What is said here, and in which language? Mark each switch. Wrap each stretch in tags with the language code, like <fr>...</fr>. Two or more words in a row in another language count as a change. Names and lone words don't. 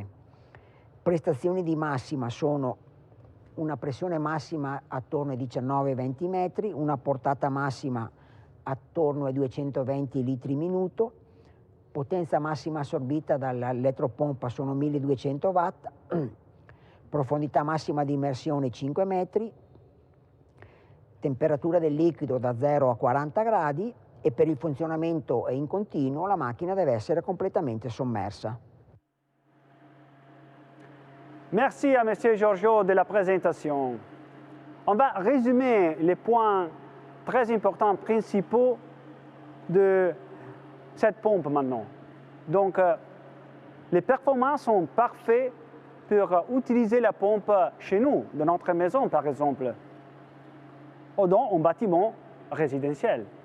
<it>Prestazioni di massima sono una pressione massima attorno ai 19-20 metri, una portata massima attorno ai 220 litri minuto, potenza massima assorbita dall'elettropompa sono 1200 watt, profondità massima di immersione 5 metri, temperatura del liquido da 0 a 40 gradi, e per il funzionamento in continuo la macchina deve essere completamente sommersa.</it> <fr>Merci à M. Giorgio de la présentation. On va résumer les points très importants, principaux de cette pompe maintenant. Donc, les performances sont parfaites pour utiliser la pompe chez nous, dans notre maison par exemple, ou dans un bâtiment résidentiel.</fr>